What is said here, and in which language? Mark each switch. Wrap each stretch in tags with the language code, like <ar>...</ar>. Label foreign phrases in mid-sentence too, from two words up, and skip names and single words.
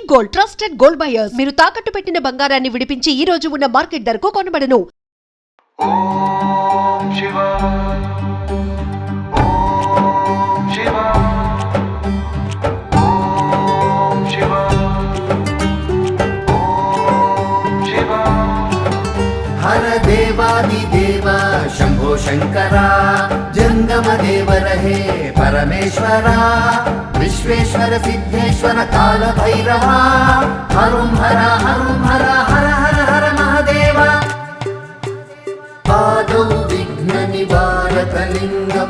<te>గోల్డ్ ట్రస్టెడ్ గోల్డ్ బయర్స్ మీరు తాకట్టు పెట్టిన బంగారాన్ని విడిపించి ఈ రోజు ఉన్న మార్కెట్ ధరకు కొనబడను.</te> <sa>ఓం శివ ఓం శివ ఓం శివ ఓం శివ हर देवादिदेव शंभो शंकरा जंगम देव रहे परमेश्वरा विश्वेश्वर सिद्धेश्वर काल भैरवा हरुं हर हर हर हर महादेवा पादौ विघ्न निवारक लिंगं</sa>